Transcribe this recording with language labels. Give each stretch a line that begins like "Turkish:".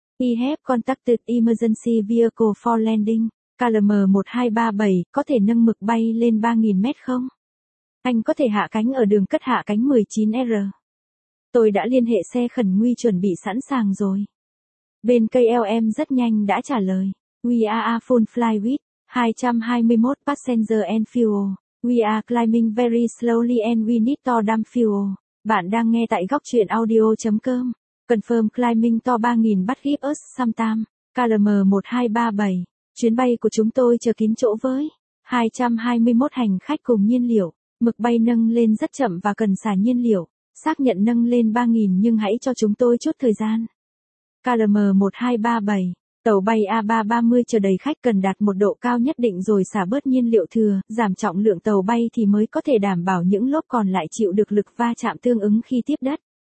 English: We have contacted emergency vehicle for landing.
Vietnamese: KLM-1237, có thể nâng mực bay lên 3.000m không? Anh có thể hạ cánh ở đường cất hạ cánh 19R. Tôi đã liên hệ xe khẩn nguy chuẩn bị sẵn sàng rồi. Bên KLM rất nhanh đã trả lời.
English: We are full fly with 221 passenger and fuel. We are climbing very slowly and we need to dump fuel.
Vietnamese: Bạn đang nghe tại góc truyện audio.com.
English: Confirm climbing to 3.000 but give us some time. KLM-1237.
Vietnamese: Chuyến bay của chúng tôi chờ kín chỗ với 221 hành khách cùng nhiên liệu. Mực bay nâng lên rất chậm và cần xả nhiên liệu. Xác nhận nâng lên 3.000 nhưng hãy cho chúng tôi chút thời gian. KLM-1237. Tàu bay A330 chờ đầy khách cần đạt một độ cao nhất định rồi xả bớt nhiên liệu thừa, giảm trọng lượng tàu bay thì mới có thể đảm bảo những lốp còn lại chịu được lực va chạm tương ứng khi tiếp đất.